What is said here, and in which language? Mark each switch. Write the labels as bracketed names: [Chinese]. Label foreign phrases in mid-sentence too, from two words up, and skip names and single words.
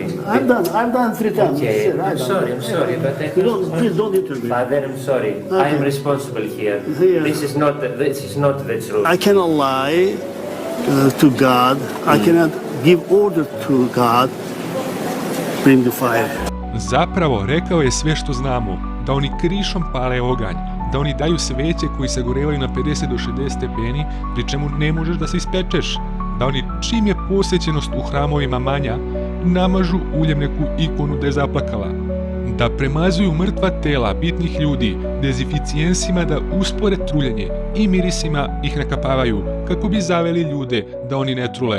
[English] I've done 3 times. Okay, I'm sorry, but Please don't intervene. Father, I'm sorry. I am responsible here. Yeah. This is not the truth. I cannot lie to God. I cannot give order to God. Bring the fire. [Serbian] Zapravo rekao je sve što znamo, da oni krišom pale oganj, da oni daju sveće koji sagorevaju na 50 do 60 stepeni, pri čemu ne možeš da se ispečeš, da oni čim je posvećenost u hramovima manja, namažu uljem neku ikonu da je zaplakala, da premazuju mrtva tela bitnih ljudi dezificijensima da uspore truljenje i mirisima ih nakapavaju kako bi zaveli ljude da oni ne trule.